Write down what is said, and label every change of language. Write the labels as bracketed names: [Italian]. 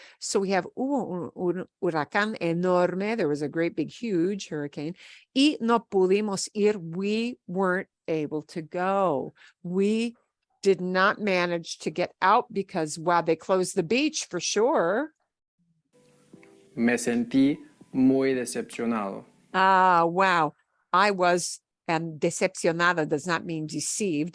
[English] So we have [Spanish] hubo un huracán enorme. [English] There was a great big huge hurricane. [Spanish] Y no pudimos ir. [English] We weren't able to go. We did not manage to get out because, wow, they closed the beach for sure. [Spanish] Me sentí muy decepcionado. [English] Wow. I was, and decepcionado does not mean deceived.